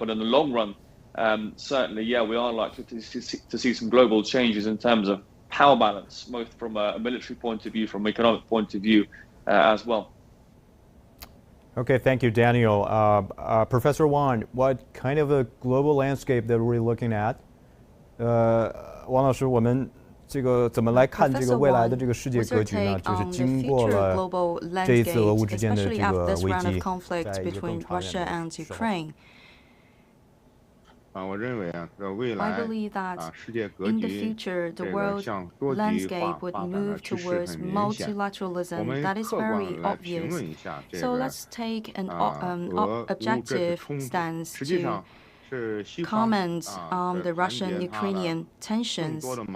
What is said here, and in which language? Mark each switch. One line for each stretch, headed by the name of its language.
English: But in the long run, certainly, yeah, we are likely to see some global changes in terms of power balance, both from a military point of view, from an economic point of view as well. Okay, thank you, Daniel. Professor Wang, what kind of a global landscape that we're looking at?
Chinese: 王老师，我们这个怎么来看这个未来的这个世界格局呢？就是经过了这一次俄乌之间的这个危机，在一个更长远的。
English: I believe that in the future, the world landscape would move towards multilateralism. That is very obvious. So let's take an objective stance to comment on the Russian-Ukrainian tensions.